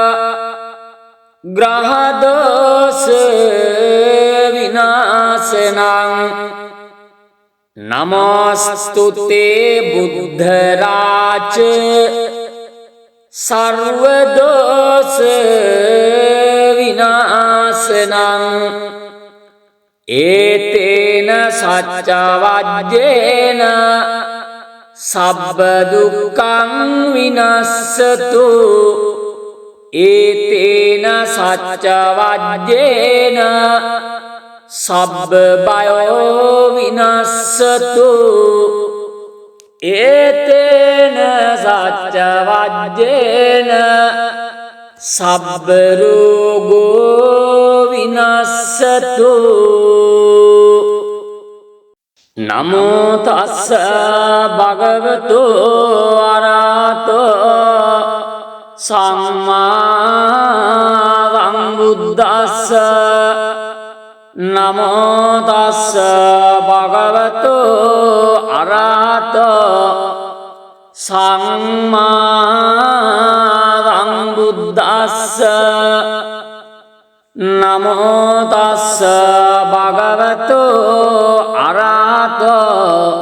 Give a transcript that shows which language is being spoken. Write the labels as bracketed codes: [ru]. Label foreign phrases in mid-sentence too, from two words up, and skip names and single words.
[sa] ග්‍රහ දෝෂ විනාශනං නමස්තුතේ බුද්ධ රාජ සර්ව දෝෂ විනාශනං [pi] ඒතේන සච්ච වජ්ජේන සබ්බ දුක්ඛං විනස්සතු ඒතේන සච්ච වජ්ජේන සබ්බ බයෝ විනස්සතු ඒතේන සච්ච වජ්ජේන සබ්බ රෝගෝ විනස්සතු නමෝ තස්ස භගවතු අරහතෝ සම්මා සම්බුද්දස්ස නමෝ තස්ස භගවතු අරහතෝ සම්මා සම්බුද්දස්ස නමෝ තස්ස භගවතු අරහතෝ